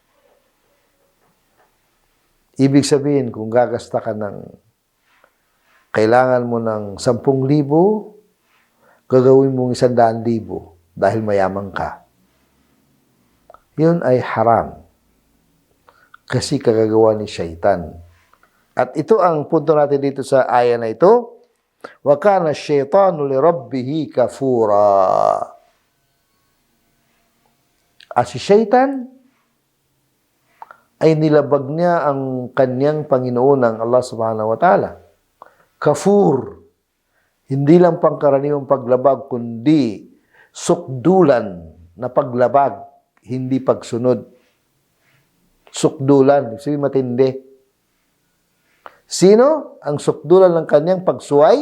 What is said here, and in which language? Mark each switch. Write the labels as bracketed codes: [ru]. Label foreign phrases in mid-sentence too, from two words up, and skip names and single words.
[tl] Ibig sabihin, kung gagasta ka kailangan mo ng 10,000, gagawin mong 100,000 dahil mayaman ka. Yun ay haram. Kasi kagagawa ni Shaitan. At ito ang punto natin dito sa aya na ito. [ar] وكان الشيطان لربه كفورا. [tl] At si Shaitan ay nilabag niya ang kanyang Panginoon ng Allah [ar] سبحانه وتعالى. [tl] Kafur. Hindi lang pangkaraniwang paglabag, kundi sukdulan na paglabag, hindi pagsunod. Sukdulan, ibig sabihin matindi. Sino ang sukdulan ng kanyang pagsuway?